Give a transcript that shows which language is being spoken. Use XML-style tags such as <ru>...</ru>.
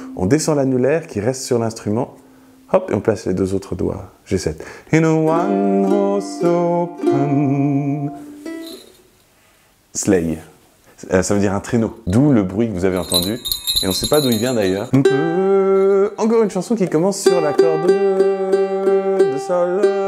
<fr>On descend l'annulaire qui reste sur l'instrument. Hop, et on place les deux autres doigts. G7.</fr> <en>In a one horse open sleigh.</en> <fr>Ça veut dire un traîneau, d'où le bruit que vous avez entendu. Et on ne sait pas d'où il vient d'ailleurs. Encore une chanson qui commence sur l'accord de sol.</fr>